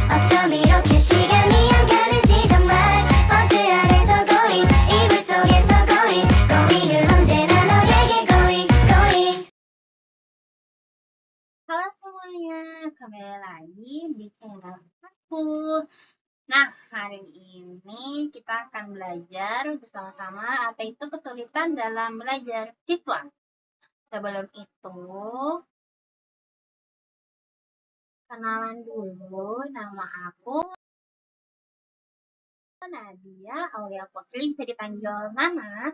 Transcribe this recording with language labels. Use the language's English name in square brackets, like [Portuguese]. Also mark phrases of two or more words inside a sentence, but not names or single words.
[Korean] 어쩜 이렇게 시간이 안 가는지 정말 버스 안에서 고잉 이불 속에서 고잉은 언제나 너에게 고잉. [Indonesian] Halo semuanya, kembali lagi di channel aku. Nah, hari ini kita akan belajar bersama-sama apa itu kesulitan dalam belajar siswa. Sebelum itu, kenalan dulu, nama aku Nadia Aulia Putri, bisa dipanggil Nana.